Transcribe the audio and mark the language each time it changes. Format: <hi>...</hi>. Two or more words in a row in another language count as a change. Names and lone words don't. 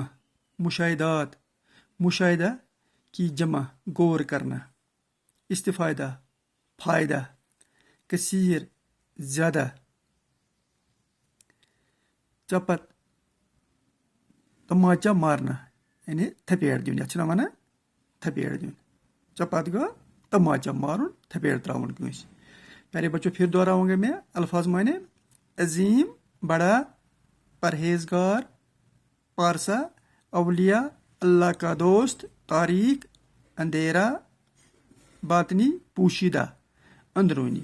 <ur>مشاہدات، مشاہدہ کی جمع، غور کرنا. استفادہ، فائدہ۔ کثیر، زیادہ. چپت، طمانچہ مارنا، یعنی</ur> <ks>थपेड़ दिन। यह वन थपेड़ दिन। चपत गो तमाचा मारुन, थपेड़ त्राउन कस।</ks> <ur>پیارے بچوں، پھر دہراؤں گے میں الفاظ معنی. عظیم، بڑا۔ پرہیزگار، پارسا. اولیاء، اللہ کا دوست۔ تاریخ، اندھیرا. باطنی، پوشیدہ، اندرونی.</ur>